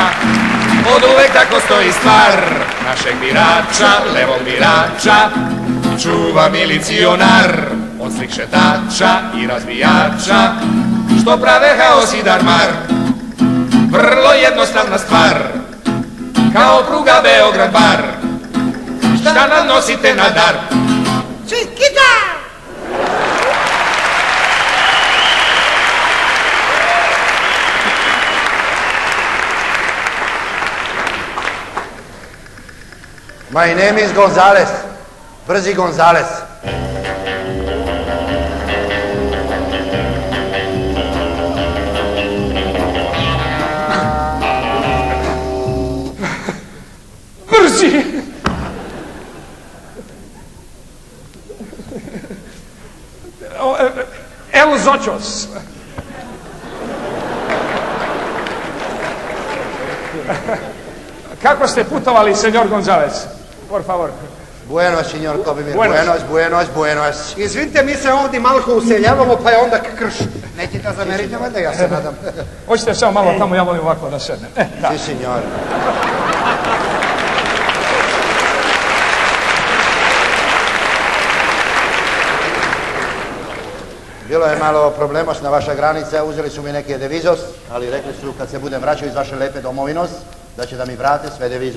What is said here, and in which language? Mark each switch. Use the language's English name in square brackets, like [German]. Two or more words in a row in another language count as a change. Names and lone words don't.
[Serbian] Od uvek tako stoji stvar našeg birača, levog birača, čuva milicionar od slik šetača i razbijača, što prave haos i darmar. Vrlo jednostavna stvar, kao pruga Beograd-Bar. Šta nam nosite na dar? Čikita! [English] My name is Gonzales, Brzi Gonzales. [Serbian] Brzi! Evo zočos. Kako ste putovali, senjor Gonzales? [Spanish] Por favor. Buenos, senjor Kobimir. Buenos. [Serbian] Izvinite, mi se ovdje malo useljavamo, pa je onda krš. Nećete zameriti, valjda, ja se nadam. Hoćete samo malo tamo, ja volim ovako da sednem. [Spanish] Si, senjor. [Serbian] Bilo je malo problemos na vaša granica, uzeli su mi neke devizos, ali rekli su kad se budem vraćao iz vaše lepe domovinos, da će da mi vrate sve devizos.